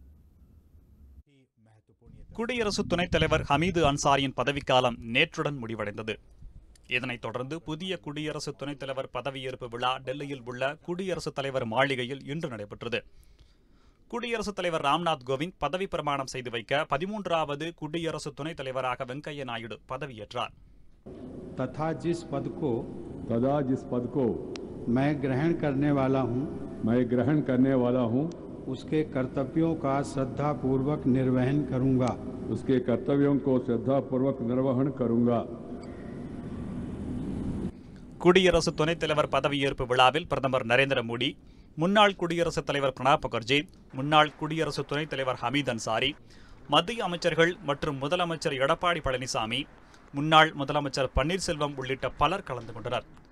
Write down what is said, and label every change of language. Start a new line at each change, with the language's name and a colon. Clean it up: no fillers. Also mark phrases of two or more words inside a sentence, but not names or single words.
Tamil: குடியரசு துணைத் தலைவர் ஹமீது அன்சாரியின் பதவிக்காலம் நேற்றுடன் முடிவடைந்தது. இதனைத் தொடர்ந்து புதிய குடியரசு துணைத் தலைவர் பதவியேற்பு விழா டெல்லியில் உள்ள குடியரசுத் தலைவர் மாளிகையில் இன்று நடைபெற்றது. குடியரசுத் தலைவர் ராம்நாத் கோவிந்த் பதவி பிரமாணம் செய்து வைக்க 13வது குடியரசு துணைத் தலைவராக வெங்கையா நாயுடு பதவியேற்றார்.
Hindi: तथा जिस पद को मैं ग्रहण करने वाला हूँ उसके कर्तव्यों का श्रद्धापूर्वक निर्वहन करूँगा.
Tamil: குடியரசு துணைத் தலைவர் பதவியேற்பு விழாவில் பிரதமர் நரேந்திர மோடி, முன்னாள் குடியரசுத் தலைவர் பிரணாப் முகர்ஜி, முன்னாள் குடியரசு துணைத் தலைவர் ஹமீது அன்சாரி, மத்திய அமைச்சர்கள் மற்றும் முதலமைச்சர் எடப்பாடி பழனிசாமி, முன்னாள் முதலமைச்சர் பன்னீர்செல்வம் உள்ளிட்ட பலர் கலந்து கொண்டனர்.